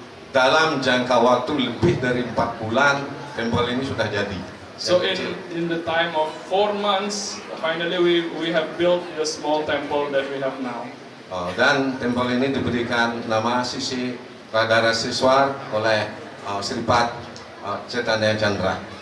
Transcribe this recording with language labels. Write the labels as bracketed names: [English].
[Indonesian] Dalam jangka waktu lebih dari 4 bulan temple ini sudah jadi. [English] So in the time of 4 months, finally we have built the small temple that we have now. [Indonesian] Dan temple ini diberikan nama Sisi Radhara Siswar oleh Sripat Chaitanya Chandra.